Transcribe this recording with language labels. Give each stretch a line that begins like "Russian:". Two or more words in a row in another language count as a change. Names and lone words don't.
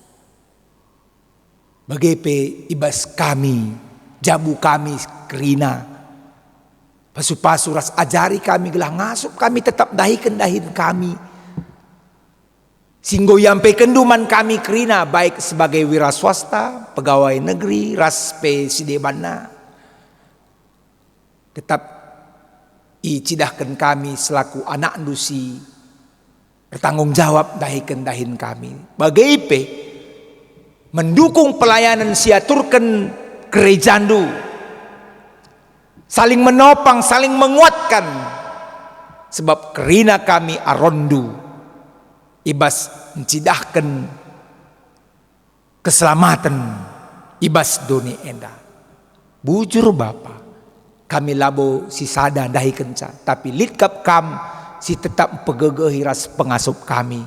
Batak Karo: Bagepe ibas kami, jabu kami kerina. Pasu-pasu ras ajari kami gelah ngasup kami tetap dahi kendahin kami. Singgo yampe kenduman kami kerina
Indonesian: baik sebagai wira swasta, pegawai negeri,
Batak Karo: ras pe sidebana. Tetap icidahkan kami selaku anak dusi
Indonesian: bertanggung jawab
Batak Karo: dahi kendahin kami. Bagaipe
Indonesian: mendukung pelayanan
Batak Karo: siaturkan gerejandu,
Indonesian: saling menopang, saling menguatkan,
Batak Karo: sebab kerina kami arondu ibas mencidahkan keselamatan ibas doni enda. Bujur Bapa, kami labo si sada dahi kenca, tapi litkap kam si tetap pegegehi ras pengasup kami.